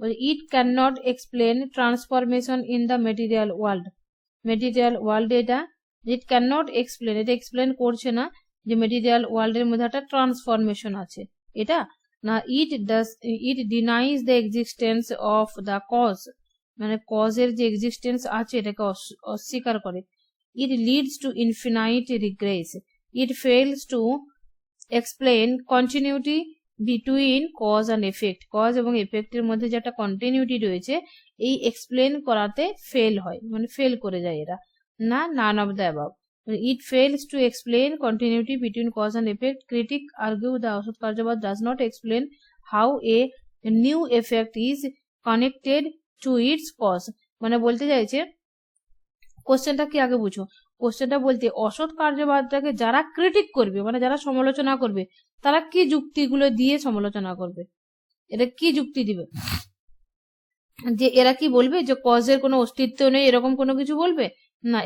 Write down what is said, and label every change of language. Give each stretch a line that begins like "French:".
English: It cannot explain transformation in the material world.
Bangla: Material world এটা
English: it cannot explain,
Bangla: এটা explain করছে না যে material world এর মধ্যে একটা ট্রান্সফরমেশন আছে, এটা না।
English: it denies the existence of the cause,
Bangla: মানে কজের যে এক্সিস্টেন্স আছে এটাকে অস্বীকার করে।
English: it leads to infinite regress. it fails to explain continuity between cause and effect,
Bangla: cause এবং এফেক্টের মধ্যে যে একটা কন্টিনিউটি রয়েছে, এই এক্সপ্লেন করাতে ফেল হয়, মানে ফেল করে যায় এরা, না
English: None of the above. It fails to explain continuity between cause and effect. Critic argue the অসৎ কার্যবাদ does not explain how a new effect is connected to its cause,
Bangla: মানে বলতে চাইছে, কোশ্চেনটা কি আগে বুঝো, কোশ্চেনটা বলতে অসৎ কার্যবাদটাকে যারা ক্রিটিক করবে, মানে যারা সমালোচনা করবে, তারা কি যুক্তিগুলো দিয়ে সমালোচনা করবে, এটা কি যুক্তি দিবে, যে এরা কি বলবে যে কজের কোনো অস্তিত্ব নেই, এরকম কোনো কিছু বলবে না।